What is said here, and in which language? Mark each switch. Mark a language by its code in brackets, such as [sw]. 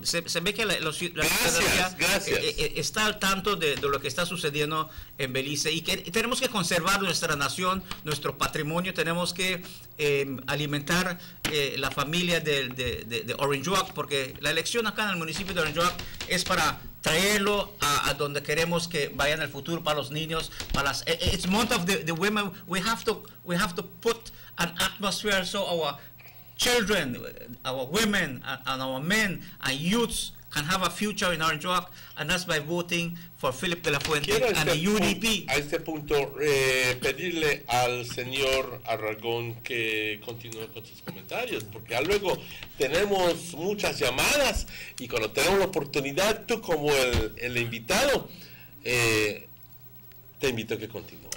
[es] Se ve que la ciudadanía está al tanto de lo que está sucediendo en Belice y que tenemos que conservar nuestra nación, nuestro patrimonio, tenemos que alimentar la familia de Orange Walk, porque la elección acá en el municipio de Orange Walk es para traerlo a donde queremos que vayan en el futuro, para los niños, para las [en] it's month of the women. We have to put an atmosphere so our children, our women, and our men and youths can have a future in Orange Walk, and that's by voting for Philip de la Fuente and the UDP. [es] A este punto, pedirle al señor Aragón que continúe con sus comentarios, porque luego tenemos muchas llamadas y cuando tenemos la oportunidad, tú como el invitado, te invito a que continúes.